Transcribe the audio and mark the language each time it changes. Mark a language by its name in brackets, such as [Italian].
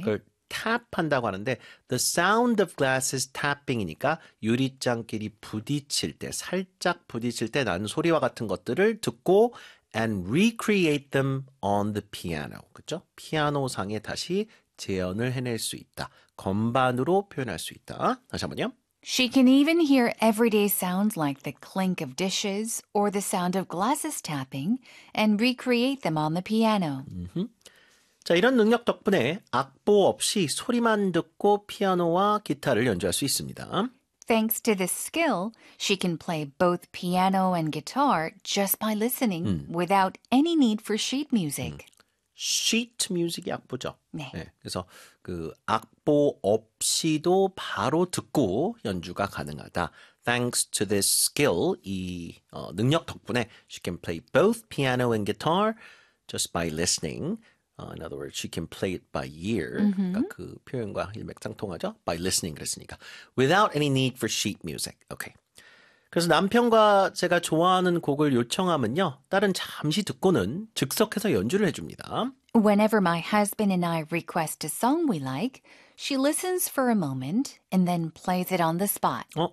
[Korean] 그걸 tap한다고 하는데 [English] the sound of glasses tapping [Korean] 이니까 유리잔끼리 부딪힐 때 살짝 부딪힐 때 나는 소리와 같은 것들을 듣고 [English] and recreate them on the piano. [Korean] 그렇죠? 피아노상에 다시 재현을 해낼 수 있다. 건반으로 표현할 수 있다. 다시 한번요. [English] She can even hear everyday sounds like the clink of dishes or the sound of glasses tapping and recreate them on the piano. [Korean] 자, 이런 능력 덕분에 악보 없이 소리만 듣고 피아노와 기타를 연주할 수 있습니다. [English] Thanks to this skill, she can play both piano and guitar just by listening without any need for sheet music. [Korean] Sheet music이 악보죠. 네. 네. 그래서 그 악보 없이도 바로 듣고 연주가 가능하다. [English] Thanks to this skill, [Korean] 이 능력 덕분에 [English] she can play both piano and guitar just by listening. In other words, she can play it by ear. [Korean] 그러니까 그 표현과 일맥상통하죠. [English] By listening [Korean] 그랬으니까. [English] Without any need for sheet music. Okay. [Korean] 그래서 남편과 제가 좋아하는 곡을 요청하면요. 딸은 잠시 듣고는 즉석해서 연주를 해줍니다. [English] Whenever my husband and I request a song we like, she listens for a moment and then plays it on the spot.